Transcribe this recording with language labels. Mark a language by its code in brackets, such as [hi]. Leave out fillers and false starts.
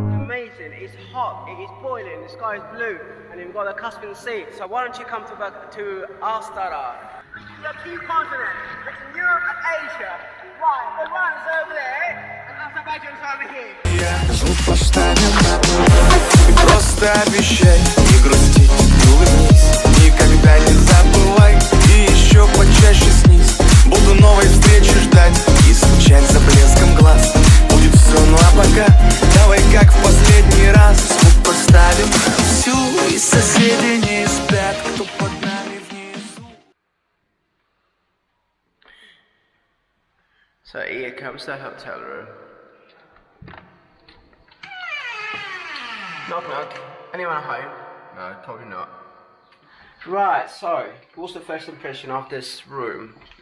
[en] Amazing. It's hot. It is boiling. The sky is blue, and you've got the Caspian Sea. So why don't you come to Astara? There are two continents, between Europe and Asia. Right, Iran's over there, and Azerbaijan's over here. [ru] Звук поставим на и просто обещай не грустить, не улыбнись, никогда не забывай и еще почаще снись. Буду новой встречи ждать и скучать за блеском глаз. Будет все, ну а пока давай как в последний раз. Звук поставим всю, и соседи не спят, кто под нами внизу. [en] So here comes the hotel room. Knock knock. Anyone home? No, probably not. Right, so what's the first impression of this room?